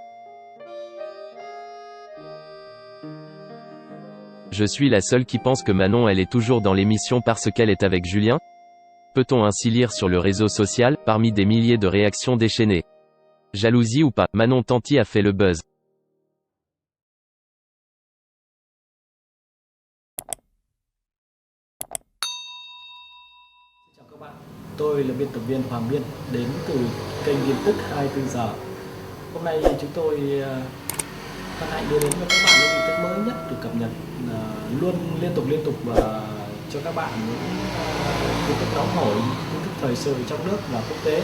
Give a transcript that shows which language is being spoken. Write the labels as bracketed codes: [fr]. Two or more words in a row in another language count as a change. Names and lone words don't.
[fr] Je suis la seule qui pense que Manon elle est toujours dans l'émission parce qu'elle est avec Julien ? Peut-on ainsi lire sur le réseau social, parmi des milliers de réactions déchaînées. Jalousie ou pas, Manon Tanti a fait le buzz. [vi] Chào các bạn, tôi là biên tập viên Hoàng Biên, đến từ kênh tin tức 24 giờ. Hôm nay chúng tôi hân hạnh đưa đến cho các bạn những tin tức mới nhất được cập nhật luôn liên tục cho các bạn những tin tức nóng hổi, tin tức thời sự trong nước và quốc tế.